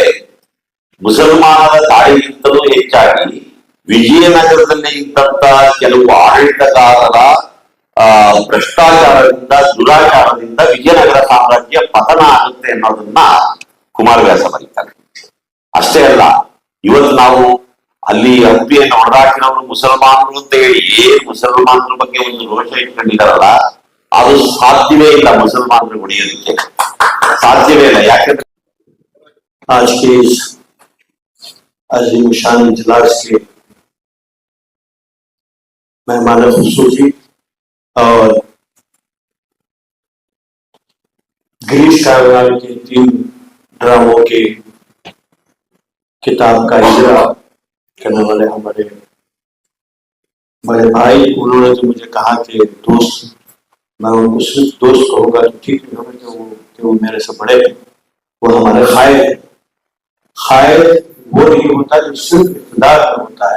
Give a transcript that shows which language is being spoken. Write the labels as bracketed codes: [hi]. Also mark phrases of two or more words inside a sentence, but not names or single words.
[kn] ಮುಸಲ್ಮಾನರ ತಾಳಿಗಿಂತಲೂ ಹೆಚ್ಚಾಗಿ ವಿಜಯನಗರದಲ್ಲಿ ಇದ್ದಂತ ಕೆಲವು ಆಡಳಿತಗಾರರ ಭ್ರಷ್ಟಾಚಾರದಿಂದ, ದುರಾಚಾರದಿಂದ ವಿಜಯನಗರ ಸಾಮ್ರಾಜ್ಯ ಪತನ ಆಗುತ್ತೆ ಅನ್ನೋದನ್ನ ಕುಮಾರವ್ಯಾಸ ಬರೀತಾರೆ. ಅಷ್ಟೇ ಅಲ್ಲ, ಇವತ್ತು ನಾವು ಅಲ್ಲಿ ಹಂಪಿಯನ್ನು ಹೊಡೆದಾಕಿರೋರು ಮುಸಲ್ಮಾನರು ಅಂತ ಹೇಳಿ ಮುಸಲ್ಮಾನರ ಬಗ್ಗೆ ಒಂದು ರೋಷ ಇಟ್ಕೊಂಡಿದಾರಲ್ಲ, ಅದು ಸಾಧ್ಯವೇ ಇಲ್ಲ. ಮುಸಲ್ಮಾನರು ಹೊಡೆಯೋದಕ್ಕೆ ಸಾಧ್ಯವೇ ಇಲ್ಲ. ಯಾಕಂದ್ರೆ [ur] آج کے اس عظیم شان اجلاس کے مہمان خصوصی اور گریش کارناڈ کے 3 ڈراموں کے کتاب کا اجرا کرنے والے ہمارے بڑے بھائی، انہوں نے تو مجھے کہا کہ دوست، میں ان کو صرف دوست کہوں گا تو ٹھیک نہیں ہوگا کہ وہ میرے سے بڑے ہیں، وہ ہمارے خائر وہ نہیں ہوتا جو صرف اقتدار میں ہوتا ہے.